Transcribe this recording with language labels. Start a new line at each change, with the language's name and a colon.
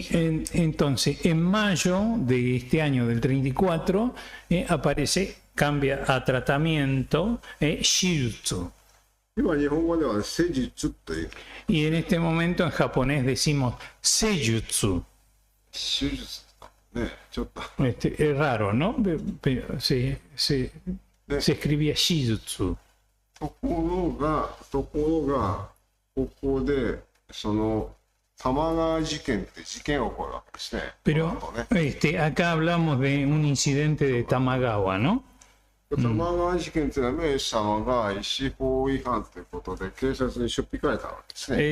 Spanish: Y entonces, en mayo de este año del 34, cambia a tratamiento Shirutsu.
Japanese: 今日本語では施術という。
Spanish: Y en este momento en japonés decimos Seijutsu.
Japanese: 手術ね、ちょっと。
Spanish: Es raro, ¿no? Pero se escribía Shizutsu.
Japanese: ところが、ここで、その、玉川事件って事件が起こるわけですね。
Spanish: Pero acá hablamos de un incidente de Tamagawa, ¿no?
Japanese: 玉川事件っていうのは、明治様が医師法違反ということで、警察にしょっぴかれたわけですね。